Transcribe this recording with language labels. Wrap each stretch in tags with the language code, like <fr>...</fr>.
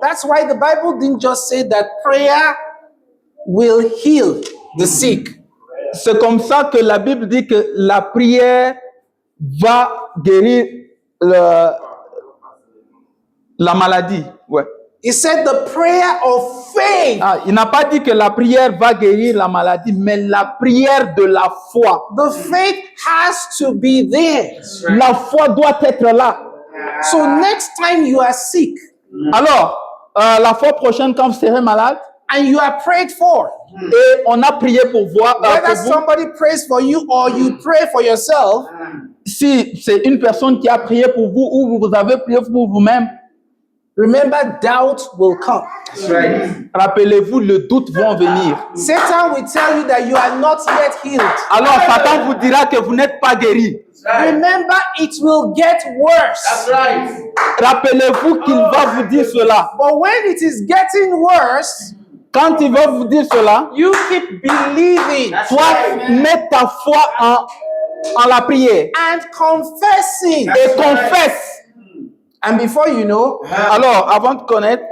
<en>That's why the Bible didn't just say that prayer will heal the sick.</en> <fr>C'est comme ça que la Bible dit que la prière va guérir la maladie. Ouais.</fr> <en>It said the prayer of faith.</en> <fr>Ah, il n'a pas dit que la prière va guérir la maladie, mais la prière de la foi.</fr> <en>The faith has to be there.</en> <fr>La foi doit être là.</fr> <en>So next time you are sick</en> <fr>Alors, la fois prochaine, quand vous serez malade,</fr> <en>and you are prayed for,</en> <fr>et on a prié pour voir,</fr> <en>whether</en> <fr>pour vous,</fr> <en>somebody prays for you or you pray for yourself,</en> <fr>si c'est une personne qui a prié pour vous ou vous avez prié pour vous-même,</fr> <en>remember doubt will come.</en> <fr>rappelez-vous, le doute va venir.</fr> <en>Satan will tell you that you are not yet healed.</en> <fr>Alors, Satan vous dira que vous n'êtes pas guéri.</fr> <en>Remember, it will get worse.</en> <fr>Rappelez-vous qu'il va vous dire cela.</fr> <en>But when it is getting worse,</en> <fr>Quand il va vous dire cela,</fr> <en>you keep believing</en> <fr>toi, mets ta foi en la prière</fr> <en>and confessing.</en> <fr>et confesse.</fr> <en>And before you know,</en> <fr>Alors, avant de connaître,</fr>